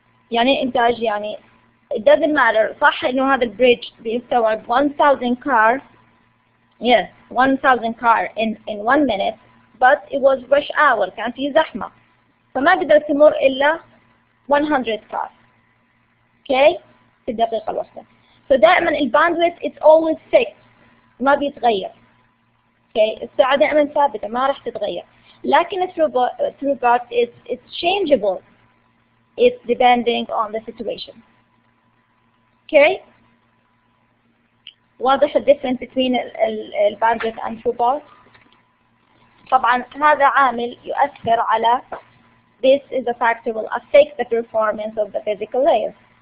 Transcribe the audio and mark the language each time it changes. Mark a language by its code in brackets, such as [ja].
[ar] يعني إنتاج يعني [en] it doesn't matter. [ar] صح إنه هذا البريدج بيستوعب 1,000 car. [en] Yes, 1,000 car in 1 minute, but it was rush hour. [ar] كان في زحمة. فما قدر تمر إلا 100 car. Okay? في الدقيقة الواحدة. [en] So [ar] دائما [en] الباندويث it's always fixed. [ar] ما بيتغير. Okay? السعة دائما ثابتة ما راح تتغير. لكن [en] الثروبوت it's changeable. It's depending on the situation. Okay? [ar] واضح الديفرنس between الباندويث and throughput. طبعا هذا عامل يؤثر على [en] this is a factor will affect the performance of the physical layer.